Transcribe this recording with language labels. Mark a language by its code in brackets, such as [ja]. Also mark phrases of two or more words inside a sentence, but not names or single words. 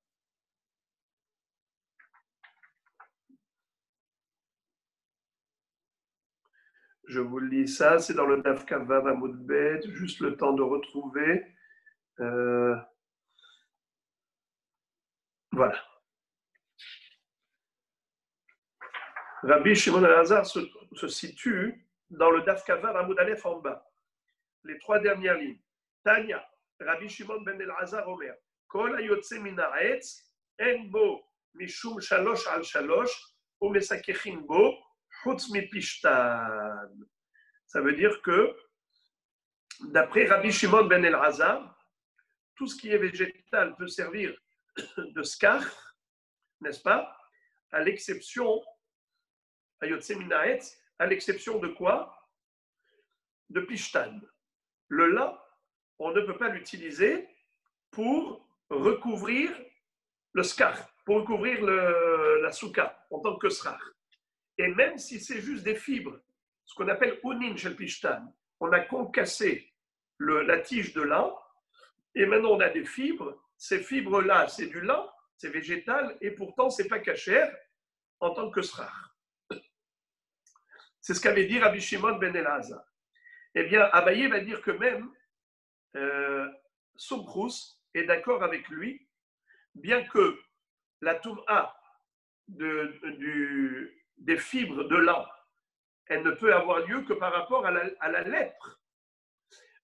[fr] Je vous lis ça, c'est dans le [he] דף כ"ב עמוד ב, [fr] juste le temps de retrouver. Voilà. Rabbi Shimon ben Elazar se situe dans le [he] דף כ"ב עמוד א [fr] en bas. Les 3 dernières lignes. [he] תניא, רבי שמעון בן אלעזר אומר, כל היוצא מן העץ, אין בו משום שלשה על שלשה, ומסככין בו, חוץ מפשתן. [fr] Ça veut dire que, d'après Rabbi Shimon ben Elazar, tout ce qui est végétal peut servir de skach, n'est-ce pas? À l'exception, [he] היוצא מן העץ, [fr] à l'exception de quoi? De pishtan. Le lin, on ne peut pas l'utiliser pour recouvrir le skar, pour recouvrir la souka en tant que srar. Et même si c'est juste des fibres, ce qu'on appelle [he] אונין של פשתן, [fr] on a concassé la tige de lin, et maintenant on a des fibres. Ces fibres-là, c'est du lin, c'est végétal, et pourtant c'est pas kasher en tant que srar. C'est ce qu'avait dit Rabbi Shimon ben Elazar. Eh bien, Abaye va dire que même Somchus est d'accord avec lui, bien que la toum'a des fibres de lin, elle ne peut avoir lieu que par rapport à la lèpre.